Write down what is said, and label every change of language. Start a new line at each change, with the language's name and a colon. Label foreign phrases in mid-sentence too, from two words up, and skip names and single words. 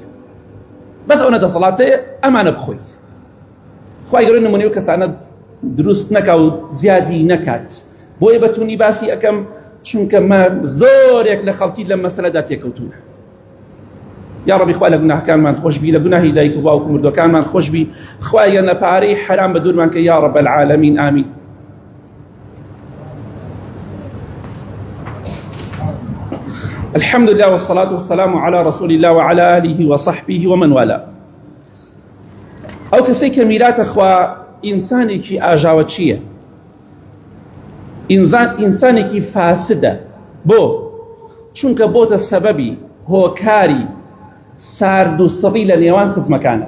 Central Kurdish: بەس ئەوەنە دەسەڵاتەیە ئەمانە بخۆی. خوای گەورە نمونەی و کەسانە دروست نەکا و زیادی نەکات. بۆیە بەتونی باسی ئەەکەم، چونکە زۆرێک لە خەڵکی لە مەسەلەدا تێکەوتوونە. یا ربی خوا لە گوناهەکانمان خۆش بی، لە گوناهی دایک و باوک و مردوەکانمان خۆش بی. خوایە نەپارەی حرام بە دوورمان کە
Arabic: یا رب العالمین.
Central Kurdish: ئامین.
Arabic: الحمد لله والصلاة والسلام على رسول الله وعلى آله وصحبه ومن والاه.
Central Kurdish: ئەو کەسەی کە میراتە خوا ئینسانێکی ئاژاوە چییە؟ ئینسانێکی فاسدە. بۆ؟ چونکە بۆتە سەبەبی هۆکاری سارد و سڕی لە نێوان خزمەکانە.